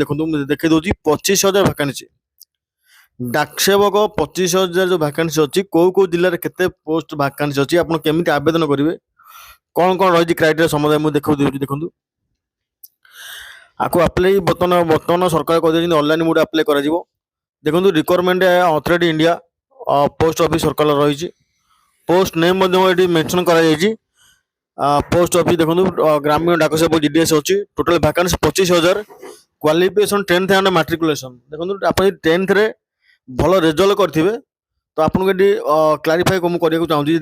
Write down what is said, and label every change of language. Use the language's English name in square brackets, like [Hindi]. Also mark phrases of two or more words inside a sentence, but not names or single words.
[Odia] ଦେଖନ୍ତୁ ମୁଁ ଦେଖାଇ ଦେଉଛି 25,000 ଭ୍ୟାକାନ୍ସି ଡାକ ସେବକ 25,000 ଯେଉଁ ଭ୍ୟାକାନ୍ସି ଅଛି, କେଉଁ କେଉଁ ଜିଲ୍ଲାରେ କେତେ [English] post vacancy [Odia] ଅଛି, ଆପଣ କେମିତି ଆବେଦନ କରିବେ, କ'ଣ କ'ଣ ରହିଛି କ୍ରାଇଟେରିଆ ସମୁଦାୟ ମୁଁ ଦେଖାଇ ଦେଉଛି। ଦେଖନ୍ତୁ ଆକୁ ଆପ୍ଲାଏ ବର୍ତ୍ତମାନ ସରକାର କହିଦେଇଛନ୍ତି ଅନଲାଇନ୍ ମୋଡ଼ରେ ଆପ୍ଲାଏ କରାଯିବ। ଦେଖନ୍ତୁ [English] recruitment authority India Post Office [Odia] ସରକାର ରହିଛି। [English] post name [Hindi] ये मेंशन कराଯାଇଛି। पोस्ट ऑफिस देखो ग्रामीण डाक सेवक जीडीएस अच्छी [English] total vacancy [Hindi] 25,000। क्वालिफिकेशन 10th [English] and matriculation. [Hindi] देखो आप 10th [Odia] ରେ ଭଲ [Hindi] रिजल्ट करेंगे तो आपको ये क्लारीफाई करने चाहिए।